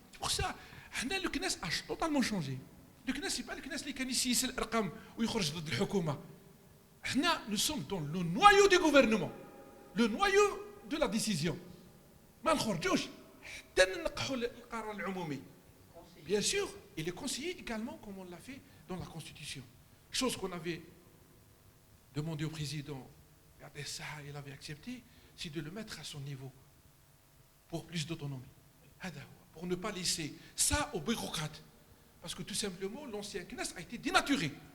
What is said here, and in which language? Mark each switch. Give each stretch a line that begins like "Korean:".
French: Pour ça,
Arabic: حنا
French: le CNES a totalement changé. Le CNES c'est pas le CNES
Arabic: اللي كان يسيس الأرقام ويخرج ضد الحكومة. حنا
French: nous sommes dans le noyau du gouvernement, le noyau de la décision.
Arabic: ما نخرجوش حتى ننقحوا القرار العمومي.
French: Bien sûr, il est conseillé également comme on l'a fait dans la Constitution. Chose qu'on avait demandé au président, il avait accepté, c'est de le mettre à son niveau pour plus d'autonomie. Pour ne pas laisser ça aux bureaucrates. Parce que tout simplement, l'ancien CNES a été dénaturé.